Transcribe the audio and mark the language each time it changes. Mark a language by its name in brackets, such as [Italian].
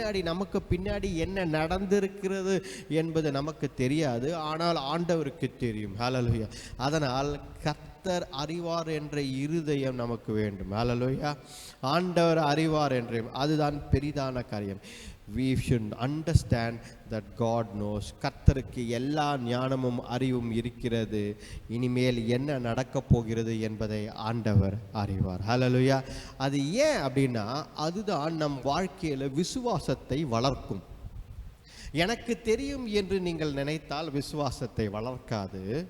[Tamil] நமக்கு பின்னாடி என்ன நடந்திருக்கிறது என்பது நமக்கு தெரியாது, ஆனால் ஆண்டவருக்கு தெரியும். ஹல்லேலூயா. அதனால் கர்த்தர் அறிவார் என்ற இருதயம் நமக்கு வேண்டும். ஹல்லேலூயா. ஆண்டவர் அறிவார் என்ற, அதுதான் பெரிதான காரியம். [English] We should understand that God knows. [Tamil] கர்த்தருக்கு எல்லா ஞானமும் அறிவும் இருக்கிறது. இனிமேல் என்ன நடக்கப் போகிறது என்பதை ஆண்டவர் அறிவார். ஹல்லேலூயா. அது ஏன் அப்படின்னா, அதுதான் நம் வாழ்க்கையில் விசுவாசத்தை வளர்க்கும். எனக்கு தெரியும் என்று நீங்கள் நினைத்தால் விசுவாசத்தை வளர்க்காது.